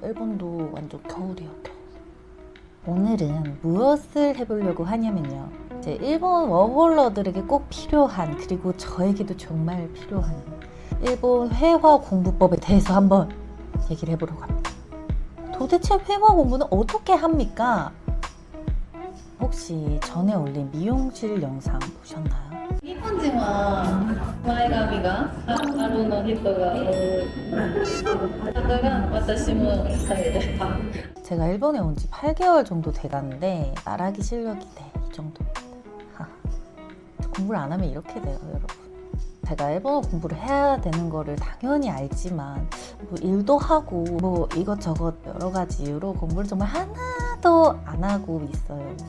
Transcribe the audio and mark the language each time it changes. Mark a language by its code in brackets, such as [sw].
[ko] 일본도 완전 겨울이에요, 겨울. 오늘은 무엇을 해보려고 하냐면요, 이제 일본 워홀러들에게 꼭 필요한, 그리고 저에게도 정말 필요한 일본 회화 공부법에 대해서 한번 얘기를 해보려고 합니다. 도대체 회화 공부는 어떻게 합니까? 혹시 전에 올린 미용실 영상 보셨나요? [ja] 日本人は前髪があるの人が多い。だから私も変える。 [ko] 제가 일본에 온 지 8개월 정도 돼가는데 말하기 실력이 이 정도입니다. 공부를 안 하면 이렇게 돼요, 여러분. 제가 일본어 공부를 해야 되는 거를 당연히 알지만 뭐 일도 하고 뭐 이것저것 여러 가지 이유로 공부를 정말 하나도 안 하고 있어요.